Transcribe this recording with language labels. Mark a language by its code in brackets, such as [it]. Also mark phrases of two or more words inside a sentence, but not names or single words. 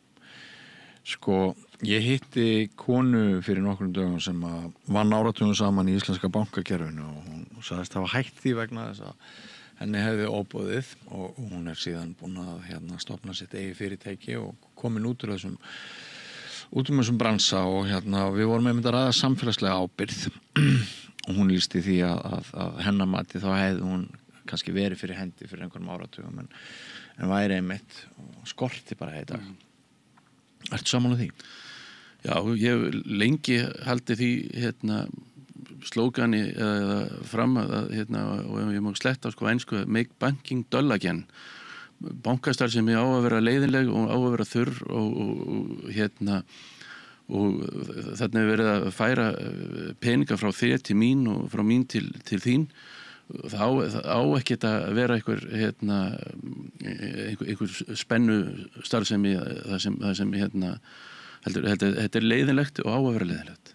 [is] Ég hitti konu fyrir nokkrum dögum sem vann áratugum saman í íslenska bankakerfinu og hún sagðist hafa hætt því vegna þess að henni hefði óboðið og hún er síðan búin að stofna sitt eigi fyrirtæki og komin út úr þessum bransa og við vorum einmitt að ræða samfélagslega ábyrgð og hún lýsti því að hennar mati þá hefði hún kannski verið fyrir hendi fyrir einhverjum áratugum en væri einmitt og skorti bara í dag. Ertu sammála því? Já, ég hef lengi haldið því slógani eða fram að og ég má sletta á ensku [en] make banking dull again. [is] Bankastarfsemi á að vera leiðinleg og á að vera þurr og þarna er verið að færa peninga frá þér til mín og frá mín til þín. Það á ekki að vera einhver spennu starfsemi það sem þetta er leiðinlegt og á að vera leiðinlegt.